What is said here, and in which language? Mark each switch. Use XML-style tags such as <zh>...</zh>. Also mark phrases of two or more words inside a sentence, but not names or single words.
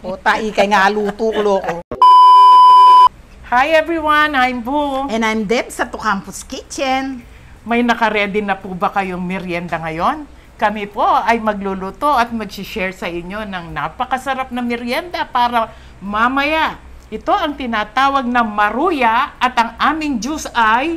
<war>O, tai kay nga luto ko.</war> <en>Hi everyone, I'm Boo. And I'm Deb sa Tucampus Kitchen.</en> <tl>May nakaredy na po ba kayong merienda ngayon? Kami po ay magluluto at mag-share sa inyo ng napakasarap na merienda para mamaya. Ito ang tinatawag na maruya at ang aming juice ay</tl>